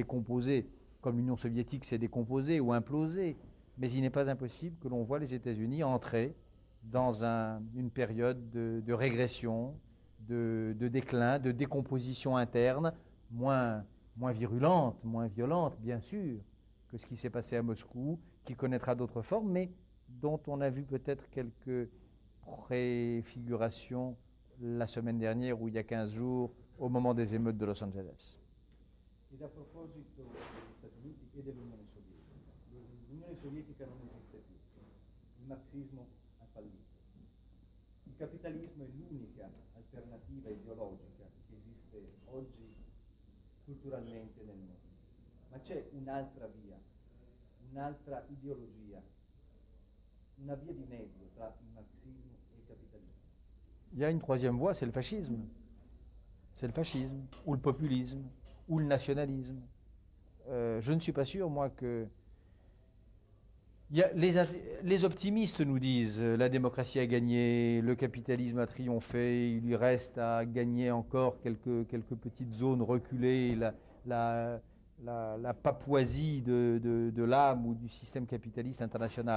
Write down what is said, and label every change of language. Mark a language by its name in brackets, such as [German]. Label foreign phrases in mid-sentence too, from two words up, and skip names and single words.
[French] décomposer comme l'Union soviétique s'est décomposée ou implosée, mais il n'est pas impossible que l'on voit les États-Unis entrer dans une période de régression, de déclin, de décomposition interne, moins virulente, moins violente, bien sûr, que ce qui s'est passé à Moscou, qui connaîtra d'autres formes, mais dont on a vu peut-être quelques préfigurations la semaine dernière ou il y a 15 jours, au moment des émeutes de Los Angeles. [Italian] Ed a proposito degli Stati Uniti e dell'Unione Sovietica, l'Unione Sovietica non esiste più, il marxismo ha fallito. Il capitalismo è l'unica alternativa ideologica che esiste oggi culturalmente nel mondo. Ma c'è un'altra via, un'altra ideologia, una via di mezzo tra il marxismo e il capitalismo. [French] Il y a une troisième voie, c'est le fascisme. C'est le fascisme, ou le populisme, ou le nationalisme. Je ne suis pas sûr, moi, que... Les optimistes nous disent la démocratie a gagné, le capitalisme a triomphé, il lui reste à gagner encore quelques petites zones reculées, la Papouasie de l'âme ou du système capitaliste international.